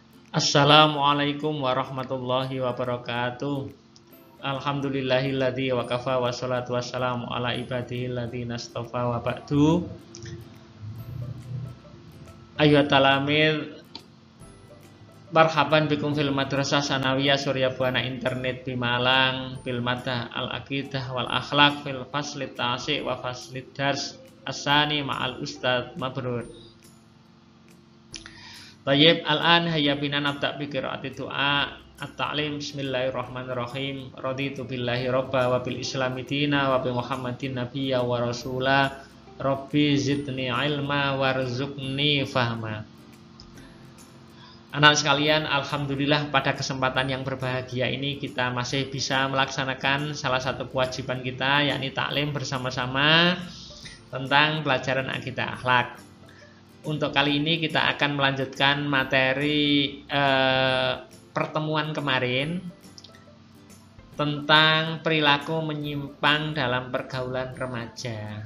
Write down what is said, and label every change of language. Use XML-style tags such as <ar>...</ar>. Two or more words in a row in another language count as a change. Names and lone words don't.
<ar>السلام عليكم ورحمة الله وبركاته. الحمد لله الذي وكفى والصلاة والسلام على عباده الذين اصطفى وبعد. أيها التلاميذ، مرحبا بكم في المدرسة الثانوية Surya Buana Internet di Malang بالمادة العقيدة والأخلاق في الفصل التاسع والدرس الثاني مع الأستاذ Mabrur. طيب، الآن هيا بنا نبدأ بقراءة دعاء التعليم. بسم الله الرحمن الرحيم. رضيت بالله ربا وبالإسلام دينا وبمحمد نبيا ورسولا. رب زدني علما وارزقني فهما.</ar> <id>Anak sekalian, alhamdulillah pada kesempatan yang berbahagia ini kita masih bisa melaksanakan salah satu kewajiban kita, yakni taklim bersama-sama tentang pelajaran akidah akhlak. Untuk kali ini kita akan melanjutkan materi pertemuan kemarin tentang perilaku menyimpang dalam pergaulan remaja.</id>